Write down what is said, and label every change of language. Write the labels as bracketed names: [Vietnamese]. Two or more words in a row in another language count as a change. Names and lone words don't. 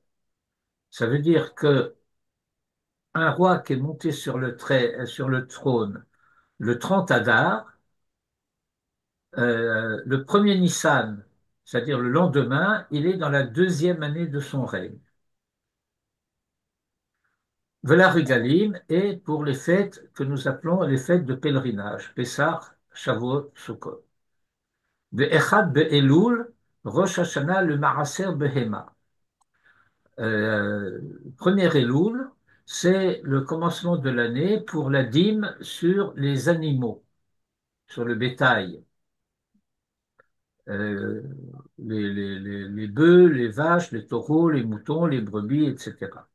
[French] Ça veut dire que un roi qui est monté sur le trône le 30 Adar, le premier Nissan, c'est-à-dire le lendemain, il est dans la deuxième année de son règne. [Hebrew] ולרגלים [French] est pour les fêtes que nous appelons les fêtes de pèlerinage, Pessah, Shavuot, Sukkot. [Hebrew] ואחד באלול ראש השנה למעשר בהמה. [French] Premier Elul, c'est le commencement de l'année pour la dîme sur les animaux, sur le bétail, euh, les bœufs, les vaches, les taureaux, les moutons, les brebis, etc.